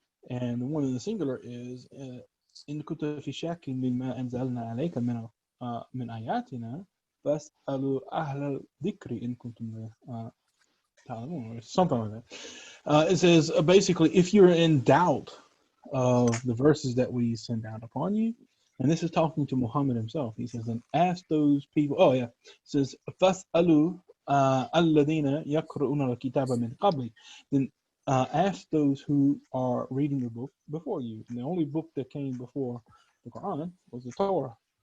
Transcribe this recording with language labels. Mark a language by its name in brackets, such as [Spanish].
[English] And the one in the singular is [Arabic] إن كنت في شك مما أنزلنا عليك من آياتنا فاسألوا أهل الذكر إن كنتم تعلمون, [English] or something like that. It says basically, if you're in doubt of the verses that we send out upon you, and this is talking to Muhammad himself. He says, and ask those people. Oh yeah, it says [Arabic] فاسألوا الذين يقرؤون الكتاب من قبل. [English] Then ask those who are reading the book before you. And the only book that came before the Quran was the Torah.